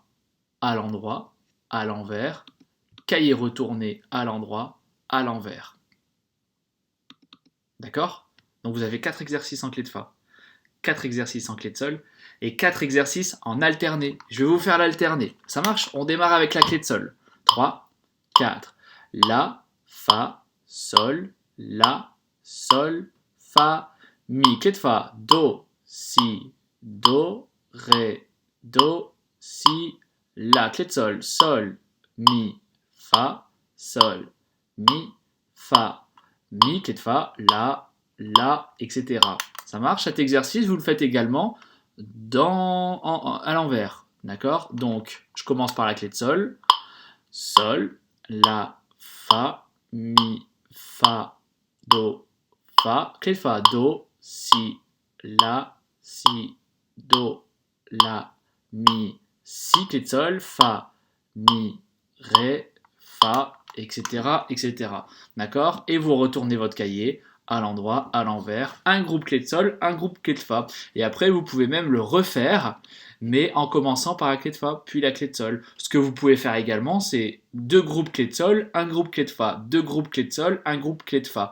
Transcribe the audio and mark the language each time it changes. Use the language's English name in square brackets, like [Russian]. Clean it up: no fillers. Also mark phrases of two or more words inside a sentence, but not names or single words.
[French] à l'endroit, à l'envers, cahier retourné à l'endroit, à l'envers. D'accord? Donc vous avez 4 exercices en clé de Fa, 4 exercices en clé de Sol et 4 exercices en alterné. Je vais vous faire l'alterné. Ça marche? On démarre avec la clé de Sol. 3, 4. La, Fa, Sol, La, Sol, Fa, Mi. Clé de Fa. Do, Si, Do, Ré, Do, Si, La. Clé de Sol. Sol, Mi, Fa, Sol, Mi, Fa, Mi. Clé de Fa. La, etc. Ça marche? Cet exercice, vous le faites également à l'envers. D'accord? Donc, je commence par la clé de Sol. Sol, La, Fa, Mi, Fa, Do, Fa. Clé de Fa. Do, Si, La, Si, Do, La, Mi, Si. Clé de Sol. Fa, Mi, Ré, Fa, etc. etc. D'accord? Et vous retournez votre cahier à l'endroit, à l'envers, un groupe clé de Sol, un groupe clé de Fa. Et après, vous pouvez même le refaire, mais en commençant par la clé de Fa, puis la clé de Sol. Ce que vous pouvez faire également, c'est deux groupes clé de Sol, un groupe clé de Fa, deux groupes clé de Sol, un groupe clé de Fa.